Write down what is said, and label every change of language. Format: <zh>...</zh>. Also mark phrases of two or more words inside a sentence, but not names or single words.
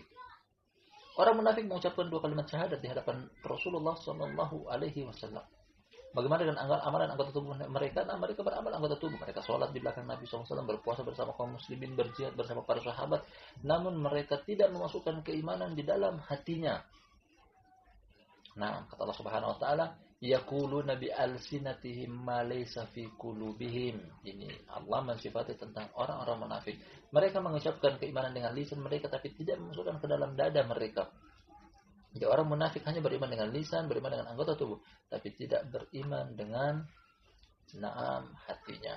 <id>Orang munafik mengucapkan 2 kalimat syahadat di hadapan Rasulullah</id> <ar>صلى الله عليه وسلم.</ar> <id>Bagaimana dengan amalan anggota tubuh mereka? Nah, mereka beramal anggota tubuh. Mereka sholat di belakang Nabi SAW, berpuasa bersama kaum muslimin, berjihad bersama para sahabat. Namun mereka tidak memasukkan keimanan di dalam hatinya. Nah, kata Allah</id> <ar>سبحانه وتعالى, يقولون بألسنتهم ما ليس في قلوبهم.</ar> <id>Ini Allah mensifati tentang orang-orang munafik. Mereka mengucapkan keimanan dengan lisan mereka, tapi tidak memasukkan ke dalam dada mereka. Jadi orang munafik hanya beriman dengan lisan, beriman dengan anggota tubuh, tapi tidak beriman dengan hatinya.</id>